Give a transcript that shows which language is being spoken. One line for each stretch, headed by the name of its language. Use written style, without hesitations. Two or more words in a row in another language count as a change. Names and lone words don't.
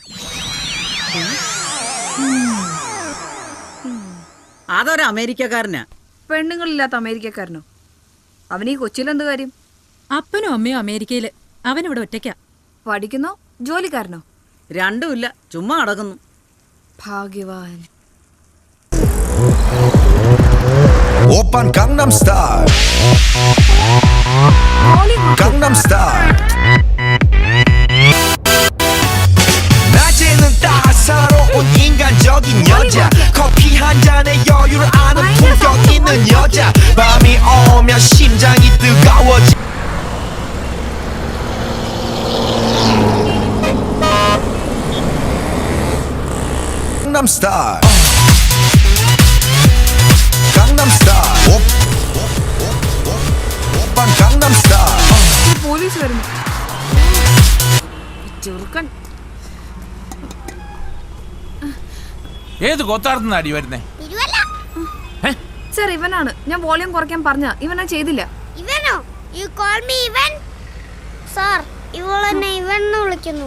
Malayalam: അതൊരു അമേരിക്കക്കാരനാ. പെണ്ണുങ്ങളില്ലാത്ത അമേരിക്കക്കാരനോ? അവനീ കൊച്ചിയിലെന്ത് കാര്യം? അപ്പനും അമ്മയും അമേരിക്കയില്, അവനിവിടെ ഒറ്റയ്ക്കാ. പഠിക്കുന്നോ ജോലിക്കാരനോ? രണ്ടുമില്ല, ചുമ്മാ നടക്കുന്നു. ഭാഗ്യവാൻ.
Korean: 오빤 강남스타일 강남스타일 낮에는 따사로운 인간적인 여자 커피 한 잔에 여유를 아는 품격 있는 여자 밤이 오면 심장이 뜨거워지 강남스타일 강남스타일 오빤 강남스타일
Malayalam: പോലീസ് വരുന്നു. ചെറുക്കൻ ഏത് കൊത്താർത്തുന്ന അടി വരുന്നേ? തിരുവല്ല. സർ ഇവനാണ്. ഞാൻ വോളിയം കുറയ്ക്കാൻ പറഞ്ഞ ഇവനാ ചെയ്തില്ല. ഇവനോ?
English: you call me
Malayalam: ഇവൻ? സാർ ഇവളെന്നെ ഇവൻ എന്ന് വിളിക്കുന്നു.